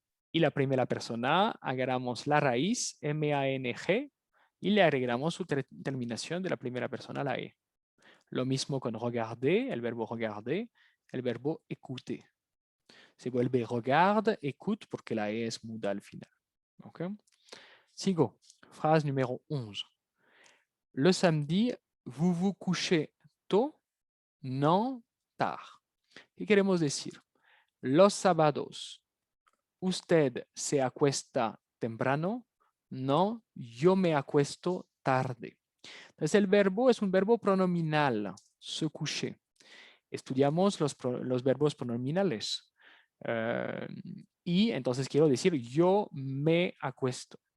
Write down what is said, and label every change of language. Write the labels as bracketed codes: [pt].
[es] Y la primera persona, agarramos la raíz, M-A-N-G, y le agregamos su terminación de la primera persona, la E. Lo mismo con regarder, el verbo regarder, el verbo écouter. Se vuelve regarde, écoute, porque la E es muda al final. [fr] Okay. [es] Sigo. [fr] Phrase numéro 11. Le samedi, vous vous couchez tôt, non tard. [es] ¿Qué queremos decir? Los sábados, usted se acuesta temprano, no, yo me acuesto tarde. Entonces el verbo es un verbo pronominal, se coucher. Estudiamos los verbos pronominales. Y entonces quiero decir yo me acuesto.